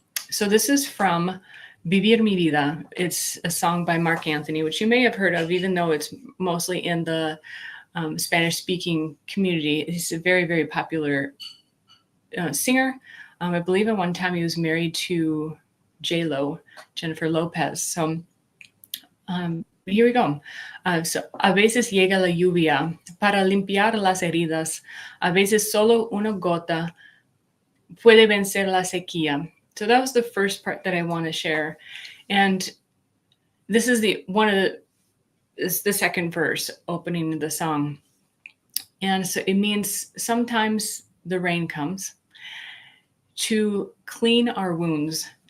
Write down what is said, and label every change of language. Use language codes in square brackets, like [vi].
[en] So this is from Vivir Mi Vida. It's a song by Mark Anthony, which you may have heard of, even though it's mostly in the Spanish-speaking community. He's a very, very popular singer. I believe at one time he was married to J-Lo, Jennifer Lopez. So here we go. [es] So, a veces llega la lluvia para limpiar las heridas. A veces solo una gota puede vencer la sequía. [en] So that was the first part that I want to share. And this is the second verse opening the song. And so it means sometimes the rain comes to clean our wounds.